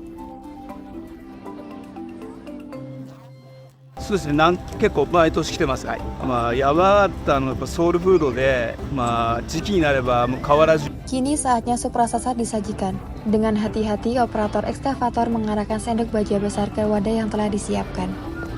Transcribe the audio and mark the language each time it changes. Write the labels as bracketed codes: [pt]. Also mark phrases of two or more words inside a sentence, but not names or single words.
[ja] そうですね、結構毎年来てます。はい。山形のやっぱソウルフードで、時期になればもう変わらず。 [id] Kini saatnya sup raksasa disajikan. Dengan hati-hati, operator ekskavator mengarahkan sendok baja besar ke wadah yang telah disiapkan.